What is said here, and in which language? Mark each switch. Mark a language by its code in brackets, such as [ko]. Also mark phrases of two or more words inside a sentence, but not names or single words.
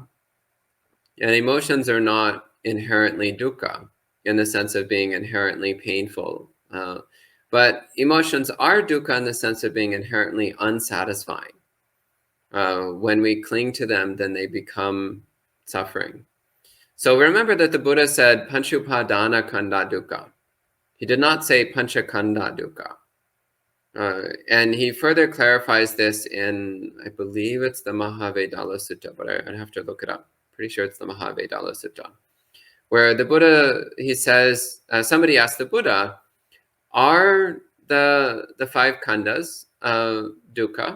[en] And emotions are not inherently dukkha in the sense of being inherently painful. But emotions are dukkha in the sense of being inherently unsatisfying. When we cling to them, then they become suffering. So remember that the Buddha said [pi] panchupadana kanda dukkha. [en] He did not say [pi] panchakanda dukkha. [en] And he further clarifies this in, I believe it's the Mahavedala Sutta, but I'd have to look it up. Pretty sure it's the Mahavedala Sutta, where the Buddha, he says, somebody asked the Buddha, are the five [pi] khandhas dukkha?